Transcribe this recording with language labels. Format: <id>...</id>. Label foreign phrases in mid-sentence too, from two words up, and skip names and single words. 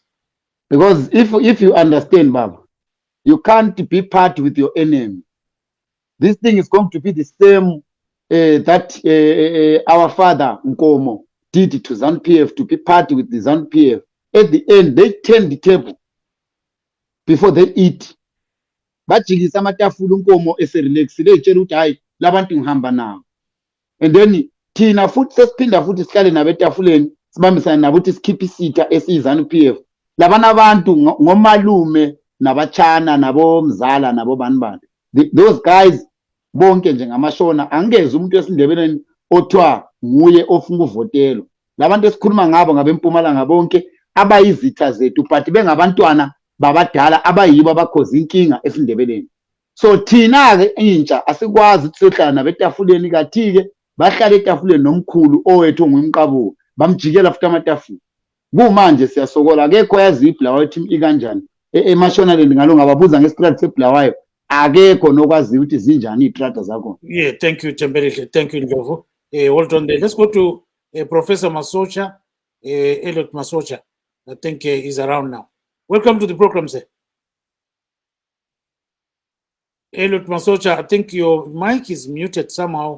<en>Because if you understand, Baba, you can't be part with your enemy. This thing is going to be the same that our father Nkomo did to ZANU-PF, to be part with the ZANU-PF. At the end, they turn the table before they eat.</en> <nd>Bajikisa amatafula uNkomo eserelaxile etshela ukuthi hayi labantu ngihamba nawo.</nd> <en>And then</en> <nd>thina futhi sesiphinda futhi sihlale nabetafuleni sibambisana nabo ukuthi sikhiphe isitha esiyiZANU-PF. Labana abantu ngomalume nabachana nabomzala nabo banibani.</nd> <en>Those guys</en> <nd>bonke njengamashona angeze umuntu esindebeleni othiwa nguye ofuna uvotelo. Labantu esikhuluma ngabo ngabempumalanga bonke abayizitha zethu but bengabantwana babadala abayibo abakhoza inkinga esindebeleni. So thina ke intsha asikwazi ukuthi sihlala nabetafuleni kathi-ke bahlala etafuleni nomkhulu owethu ongumqabuko bamjikela futhi amatafula. Kumanje siyasokola akekho yazi iBulawayo team ikanjani eMashonaland ngalo ngababuza ngesikhathi seBulawayo akekho nokwazi ukuthi zinjani itrata zakho.</nd> <en>Yeah, thank you Thembelihle, thank you Ndlovu. Hold on there. Let's go to Professor Masocha, Ellion Masocha. I think he's around now. Welcome to the program, sir. Ellion Masocha, I think your mic is muted somehow.</en>